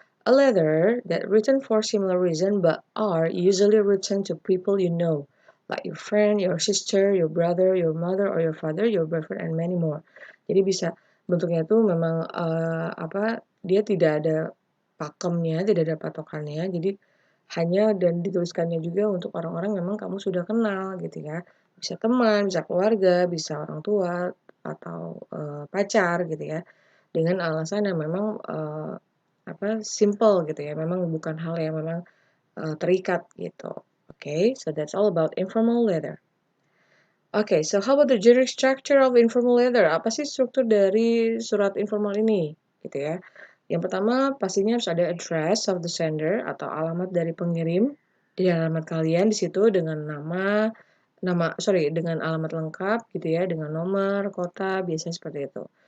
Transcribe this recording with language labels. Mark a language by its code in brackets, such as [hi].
[en] a letter that written for similar reason but are usually written to people you know, like your friend, your sister, your brother, your mother, or your father, your boyfriend, and many more. [id] Jadi bisa bentuknya tuh memang dia tidak ada pakemnya, tidak ada patokannya. Jadi hanya dan dituliskannya juga untuk orang-orang memang kamu sudah kenal gitu ya. Bisa teman, bisa keluarga, bisa orang tua atau pacar gitu ya. Dengan alasan yang memang simple gitu ya. Memang bukan hal yang memang terikat gitu. [en] Okay, so that's all about informal letter. Okay, so how about the generic structure of informal letter? [id] Apa sih struktur dari surat informal ini? Gitu ya. Yang pertama, pastinya harus ada [en] address of the sender [id] atau alamat dari pengirim. Di alamat kalian di situ dengan dengan alamat lengkap gitu ya, dengan nomor, kota, biasanya seperti itu.